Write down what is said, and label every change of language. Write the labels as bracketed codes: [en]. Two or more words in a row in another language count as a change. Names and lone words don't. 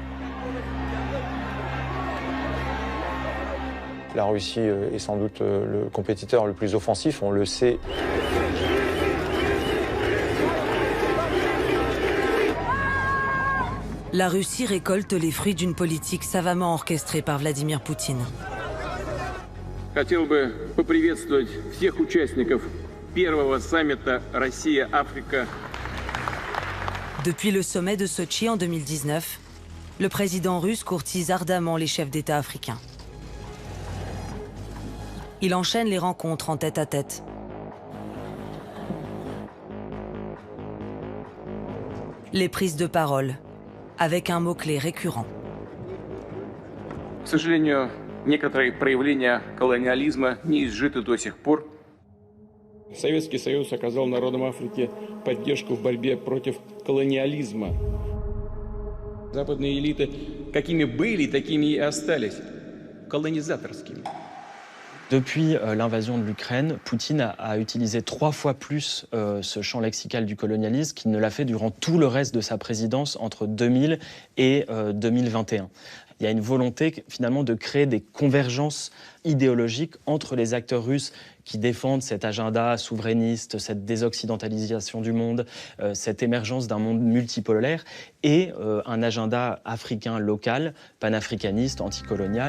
[fr] La Russie est sans doute le compétiteur le plus offensif, on le sait. La Russie récolte les fruits d'une politique savamment orchestrée par Vladimir Poutine. [ru] Хотел бы поприветствовать всех участников первого саммита Россия-Африка. [fr] Depuis le sommet de Sotchi en 2019, le président russe courtise ardemment les chefs d'État africains. Il enchaîne les rencontres en tête-à-tête. Les prises de parole, avec un mot-clé récurrent. [ru] К сожалению, некоторые проявления колониализма не изжиты до сих пор. Советский Союз оказал народам Африки поддержку в борьбе против колониализма. Западные элиты какими были, такими и остались. Колонизаторскими. [fr] Depuis l'invasion de l'Ukraine, Poutine a utilisé 3 fois plus ce champ lexical du colonialisme qu'il ne l'a fait durant tout le reste de sa présidence entre 2000 et 2021. Il y a une volonté finalement de créer des convergences idéologiques entre les acteurs russes qui défendent cet agenda souverainiste, cette désoccidentalisation du monde, cette émergence d'un monde multipolaire et un agenda africain local, panafricaniste, anticolonial.